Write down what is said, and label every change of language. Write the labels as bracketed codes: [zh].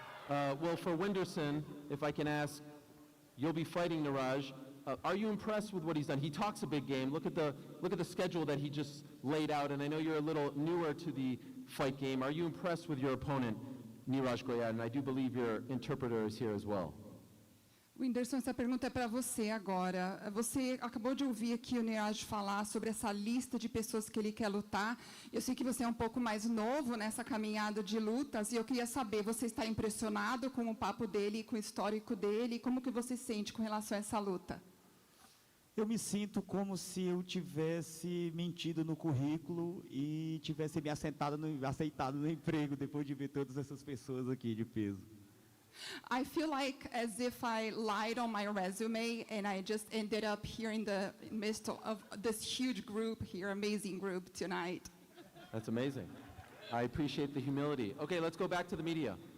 [en] Well, for Winderson, if I can ask, you'll be fighting Niraj. Are you impressed with what he's done? He talks a big game. Look at the schedule that he just laid out, and I know you're a little newer to the fight game. Are you impressed with your opponent, Niraj Goyat? And I do believe your interpreter is here as well. [pt] Whindersson, essa pergunta é para você agora. Você acabou de ouvir aqui o Niraj falar sobre essa lista de pessoas que ele quer lutar. Eu sei que você é um pouco mais novo nessa caminhada de lutas e eu queria saber, você está impressionado com o papo dele, com o histórico dele? Como que você sente com relação a essa luta? Eu me sinto como se eu tivesse mentido no currículo e tivesse me aceitado no emprego depois de ver todas essas pessoas aqui de peso. [en] I feel like as if I lied on my resume and I just ended up here in the midst of this huge group here, amazing group tonight. That's amazing. I appreciate the humility. Okay, let's go back to the media.